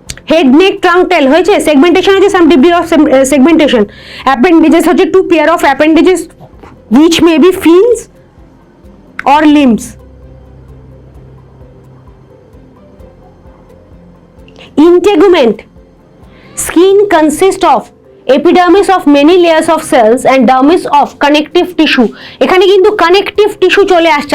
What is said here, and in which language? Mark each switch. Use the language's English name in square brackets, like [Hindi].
[Bangla] Head neck trunk টেল হয়েছে, segmentation হচ্ছে সাম degree of segmentation. Appendages হচ্ছে two pair of appendages [English] which may be fins or limbs. Integument, skin consists of epidermis of many layers of cells and dermis of connective tissue. [Bangla] এখানে কিন্তু connective tissue চলে আসছে।